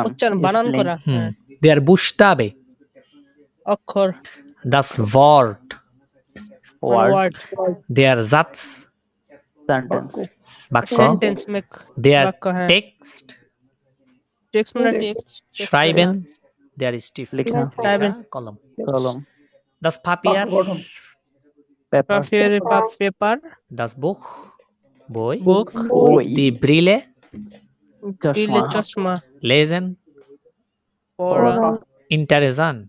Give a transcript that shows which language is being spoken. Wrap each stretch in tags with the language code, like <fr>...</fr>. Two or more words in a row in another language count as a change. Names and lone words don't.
<bn>উচ্চারণ, বানান spelling। করা, হ্যাঁ।</bn> <de>der Buchstabe.</de> <bn>অক্ষর,</bn> <de>Das Wort,</de> <bn>ওয়ার্ড। ওয়ার্ড,</bn> <de>der Satz,</de> <bn>সেন্টেন্স। বাক্য। সেন্টেন্স,</bn> <de>Der</de> <bn>বাক্য, হ্যাঁ।</bn> <de>Text,</de> <bn>টেক্সট মানে টেক্সট,</bn> <de>schreiben, der Stift,</de> <bn>লেখা।</bn> <de>Schreiben।</de> <bn>কলম। কলম।</bn> <de>Das Papier,</de> <bn>গঠন, পেপার। পেপার,</bn> <de>das Buch,</de> <bn>বই। বুক, বই।</bn> <de>Die Brille,</de> <bn>চশমা। চশমা,</bn> <de>lesen,</de> <bn>পড়া,</bn> <de>interessant,</de>